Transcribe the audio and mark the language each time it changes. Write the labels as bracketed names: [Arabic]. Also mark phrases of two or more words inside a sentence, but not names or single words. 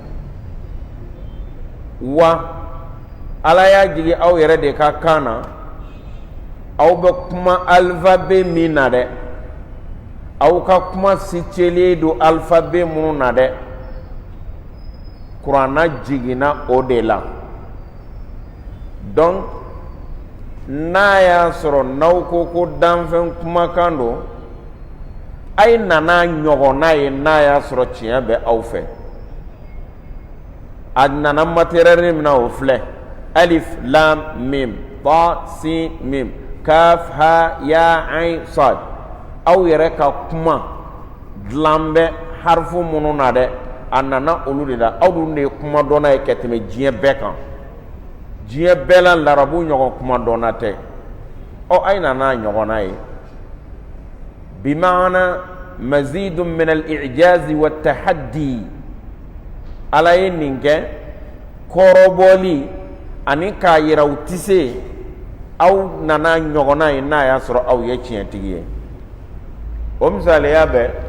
[Bambara] wa ala y'a jigi aw yɛrɛ de ka kan na aw bɛ kuma alphabet min na dɛ aw ka kuma sicelen don alphabet minnu na dɛ kuranna jiginna o de la donc n'a y'a sɔrɔ n'aw ko danfɛn kumakan don a ye nana ɲɔgɔnna ye n'a y'a sɔrɔ tiɲɛ bɛ aw fɛ a nana matériel min na o filɛ [Arabic] ألف لام ميم طا سين ميم كاف ها يا عين صاد [Bambara] aw yɛrɛ ka kuma dilan bɛ harifu minnu na dɛ a nana olu de la aw dun de ye kuma dɔnna ye ka tɛmɛ diɲɛ bɛɛ kan diɲɛ bɛɛ la larabu ɲɔgɔn kuma dɔnna tɛ a ye nana ɲɔgɔnna ye [Arabic] بمعنى مزيد من الإعجاز والتحدي [Bambara] ala ye nin kɛ kɔrɔbɔli ani k'a yira u tɛ se aw nana ɲɔgɔnna ye n'a y'a sɔrɔ aw ye tiɲɛtigi ye o misaliya bɛ